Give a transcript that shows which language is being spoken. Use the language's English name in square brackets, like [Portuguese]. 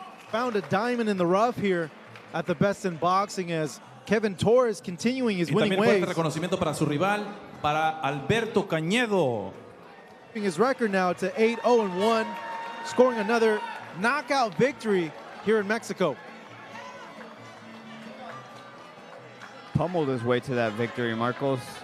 [English] Found a diamond in the rough here at the Best in Boxing as Kevin Torres continuing his winning ways. [Spanish] Fuerte reconocimiento para su rival, para Alberto Cañedo. [English] His record now to 8-0-1, scoring another knockout victory here in Mexico. Pummeled his way to that victory, Marcos.